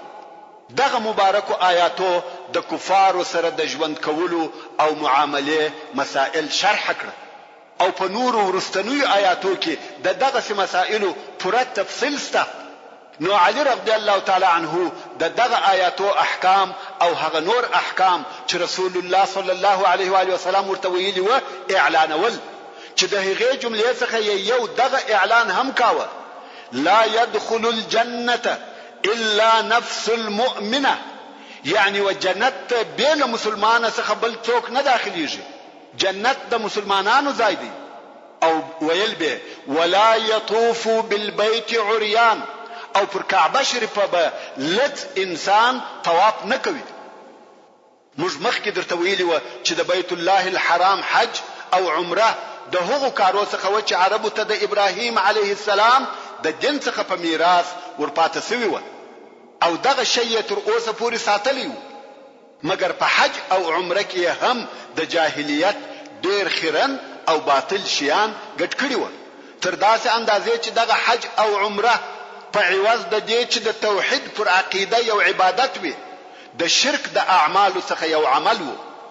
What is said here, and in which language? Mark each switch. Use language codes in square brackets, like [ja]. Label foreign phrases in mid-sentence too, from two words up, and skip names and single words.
[ps] دغه مبارکو آیاتو د کفارو سره د ژوند کولو او معاملې مسائل شرح کړه او په نورو وروستنیو آیاتو کې د دغسې مسائلو پوره تفصیل شته. نو علی [ar] رضی الله تعالی عنه [ps] د دغه آیاتو احکام او هغه نور احکام چې رسول الله صلی [ar] الله علیه و آله وسلم [ps] ورته ویلي و اعلانول چې د هغې جملې څخه یو دغه اعلان هم کاوه [ar] لا يدخل الجنة الا نفس المؤمنه [ps] یعنی و جنت بین مسلمانانو څخه بل څوک نه داخليږي جنت د مسلمانانو ځای دی او ویل به [ar] ولا يطوف بالبيت عريان [ps] او پر کعبه شریفه به لت انسان طواف نه کوي. موږ مخکې درته ویلي و چې د بیت الله الحرام حج او عمره د هغو کارو څخه و چې عربو ته د ابراهیم [ar] علیه السلام [ps] د دین څخه په میراث ورپاته سوی و او دغه شی تر اوسه پورې ساتلی و مګر په حج او عمره کې هم د جاهلیت ډېر خیرن او باطل شیان ګډ کړي و تر داسې اندازې چې دغه حج او عمره په عوض د دې چې د توحید پر عقیده یو عبادت وي د شرک د اعمالو څخه یو عمل و.